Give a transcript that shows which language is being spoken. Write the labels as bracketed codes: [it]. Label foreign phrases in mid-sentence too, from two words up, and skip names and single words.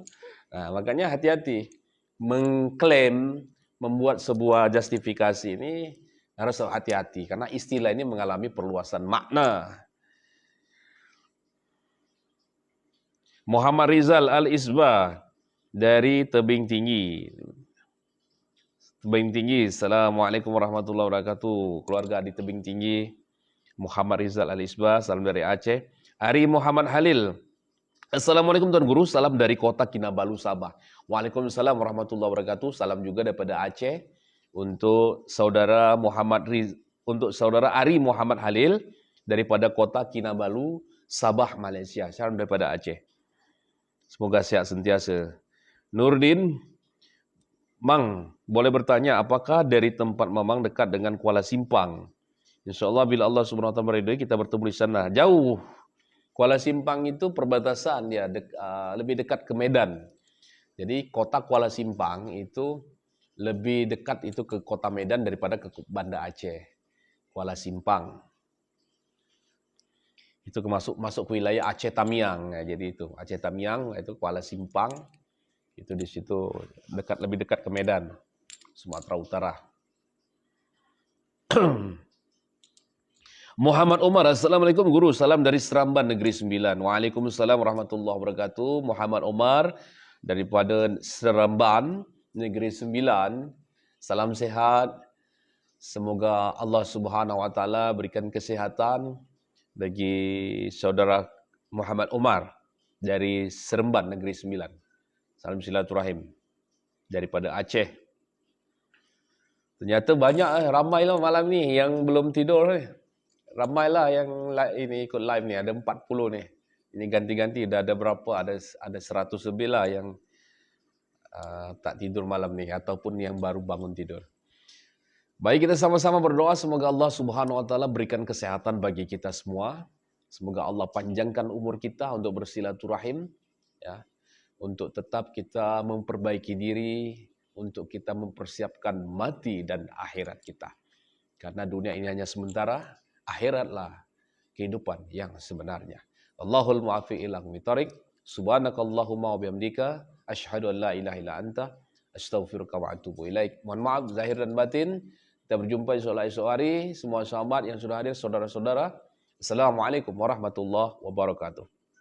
[id] Nah, makanya hati-hati mengklaim, membuat sebuah justifikasi ini harus hati-hati karena istilah ini mengalami perluasan makna. Muhammad Rizal Al-Isbah dari Tebing Tinggi. Tebing Tinggi, [ar] السلام عليكم ورحمة الله وبركاته. [id] Keluarga di Tebing Tinggi, Muhammad Rizal Al-Isbah, salam dari Aceh. Ari Muhammad Halil, Assalamualaikum Tuan Guru, salam dari kota Kinabalu, Sabah. [ar] وعليكم السلام ورحمة الله وبركاته, [id] salam juga daripada Aceh. Untuk saudara Ari Muhammad Halil daripada kota Kinabalu, Sabah, Malaysia. Salam daripada Aceh. Semoga sehat sentiasa. Nurdin, Mang, boleh bertanya, apakah dari tempat Mamang dekat dengan Kuala Simpang? InsyaAllah bila Allah SWT meridai kita bertemu di sana. Jauh. Kuala Simpang itu perbatasan, ya, lebih dekat ke Medan. Jadi kota Kuala Simpang itu lebih dekat itu ke kota Medan daripada ke Banda Aceh. Kuala Simpang. Itu masuk ke wilayah Aceh Tamiang, ya, jadi itu Aceh Tamiang itu Kuala Simpang, itu di situ lebih dekat ke Medan, Sumatera Utara. Muhammad Umar, Assalamualaikum Guru, salam dari Seramban Negeri Sembilan. [ar] وعليكم السلام ورحمة الله وبركاته. [id] Muhammad Umar daripada Seramban Negeri Sembilan, salam sehat. Semoga Allah [ar] سبحانه وتعالى [id] berikan kesehatan bagi saudara Muhammad Umar dari Seremban Negeri Sembilan. Salam silaturahim daripada Aceh. [ms] Ternyata banyak, ramailah malam ni yang belum tidur. Ramailah yang ini ikut live ni, ada 40 ni. Ini ganti-ganti, dah ada berapa? Ada 100 lebih lah yang tak tidur malam ni ataupun yang baru bangun tidur. [id] Baik, kita sama-sama berdoa semoga Allah [ar] سبحانه وتعالى [id] berikan kesehatan bagi kita semua. Semoga Allah panjangkan umur kita untuk bersilaturahim, ya, untuk tetap kita memperbaiki diri, untuk kita mempersiapkan mati dan akhirat kita. Karena dunia ini hanya sementara, akhiratlah kehidupan yang sebenarnya. [ar] الله المعافي إلى مثارك، سبحانك اللهم وبحمدك، أشهد أن لا إله إلا أنت، أستغفرك وأتوب إليك. [id] Mohon maaf zahir dan batin. Kita berjumpa esok hari. Semua sahabat yang sudah hadir, saudara-saudara. [ar] السلام عليكم ورحمة الله وبركاته.